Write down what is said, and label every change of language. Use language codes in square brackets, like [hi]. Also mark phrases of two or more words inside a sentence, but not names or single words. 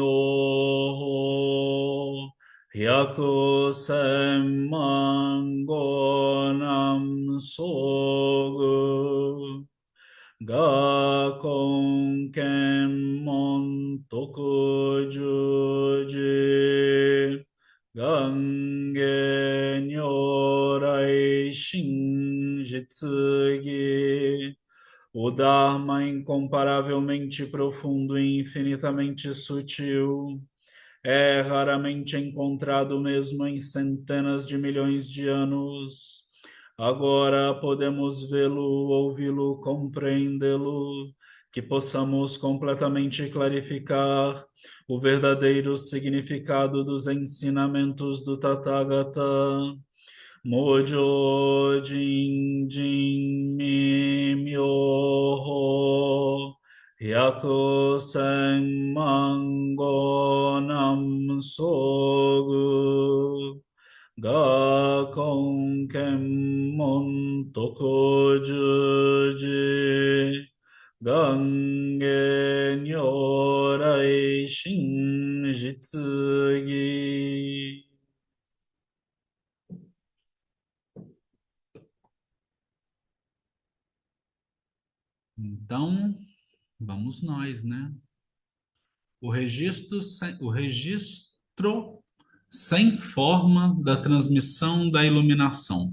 [ja] 妙法 百千万劫 難遭遇 我今 見聞 得受持 願解 如来 真実義. [pt] O Dharma incomparavelmente profundo e infinitamente sutil é raramente encontrado mesmo em centenas de milhões de anos. Agora podemos vê-lo, ouvi-lo, compreendê-lo, que possamos completamente clarificar o verdadeiro significado dos ensinamentos do Tathagata. [ja] 無上 甚深 微妙法 百千万劫 難遭遇 我今 見聞 得受持 願解 如来 真実義. [pt] Então, vamos nós, né? O registro sem forma da transmissão da iluminação.